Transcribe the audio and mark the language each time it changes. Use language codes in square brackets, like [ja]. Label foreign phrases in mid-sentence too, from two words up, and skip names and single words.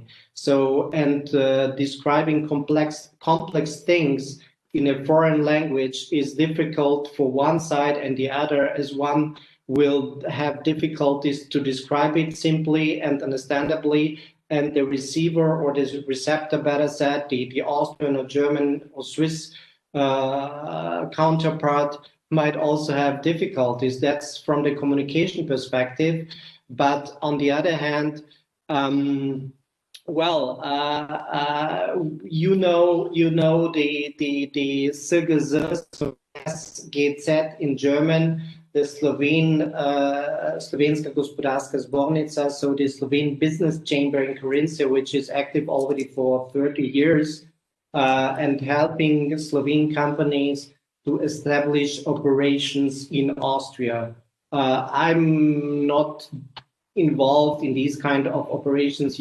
[en] So, and describing complex things in a foreign language is difficult for one side and the other, as one will have difficulties to describe it simply and understandably, and the receiver or the receptor, better said, the Austrian or German or Swiss counterpart might also have difficulties. That's from the communication perspective. But on the other hand, you know the SGZ, so SGZ in German, the Slovenska gospodarska zbornica, so the Slovene Business Chamber in Carinthia, which is active already for 30 years and helping Slovene companies to establish operations in Austria. I'm not involved in these kind of operations.